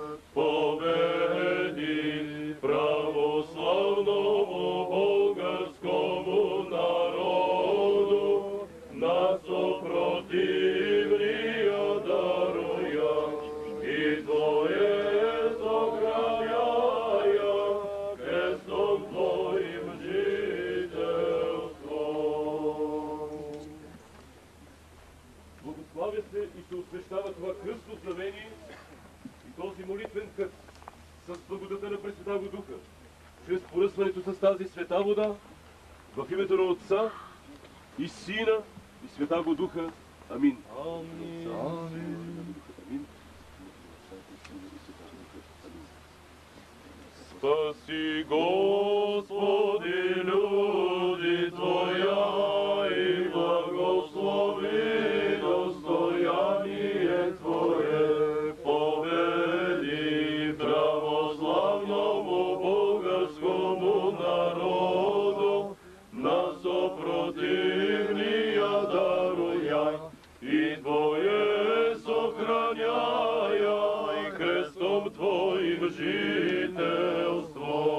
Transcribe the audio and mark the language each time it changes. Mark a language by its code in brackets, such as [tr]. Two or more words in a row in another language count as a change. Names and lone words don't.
[cu] победи православному българскому народу, на съпротивния даруя и Твое сохраняя крестом Твоим жителство. [bg] Благославя се и се освещава това кръстно знамение и този молитвен кът с благодата на [cu] Пресветаго Духа, [bg] чрез поръсването с тази света вода, в името на Отца и Сина и [cu] Светаго Духа. [bg] Амин. Амин. [cu] Спаси, Господи, люди Твоя и благослови достояние Твое, победи православному българскому народу, на съпротивния даруяй и Твое сохраняя и крестом Твоим жителство.